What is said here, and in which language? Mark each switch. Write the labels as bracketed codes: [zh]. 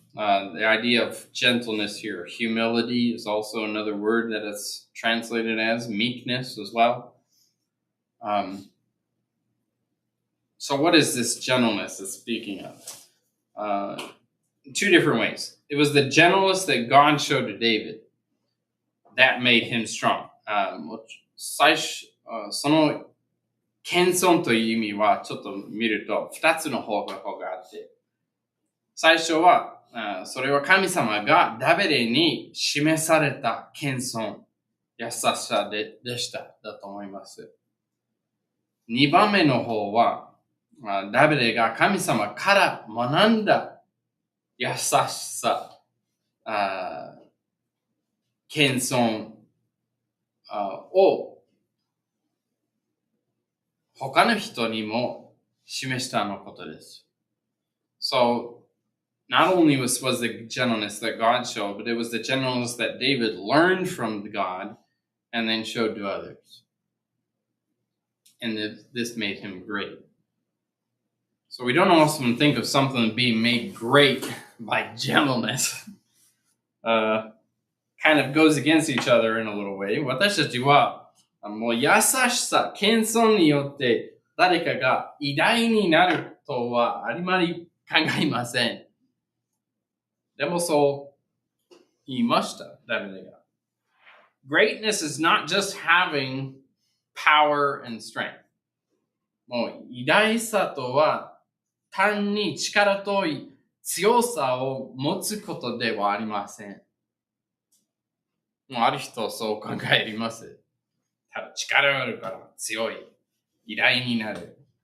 [en] The idea of gentleness here. Humility is also another word that is translated as meekness as well. So what is this gentleness it's speaking of? Two different ways. It was the gentleness that God showed to David that made him strong. [ja] その謙遜という意味はちょっと見ると2つの方法があって、最初はそれは神様がダビデに示された謙遜、優しさでしただと思います。 2番目の方はダビデが神様から学んだ優しさ、謙遜を他の人にも示したのことです。 [en] So, not only was the gentleness that God showed, but it was the gentleness that David learned from God and then showed to others. And this made him great. So we don't often think of something being made great by gentleness. Kind of goes against each other in a little way. [ja] 私たちはもう優しさ、謙遜によって誰かが偉大になるとはあまり考えません。でもそう言いました、ダビデが。 [en] Greatness is not just having power and strength. [ja] もう偉大さとは単に力と強さを持つことではありません。もうある人はそう考えます。ただ力があるから強い。偉大になる。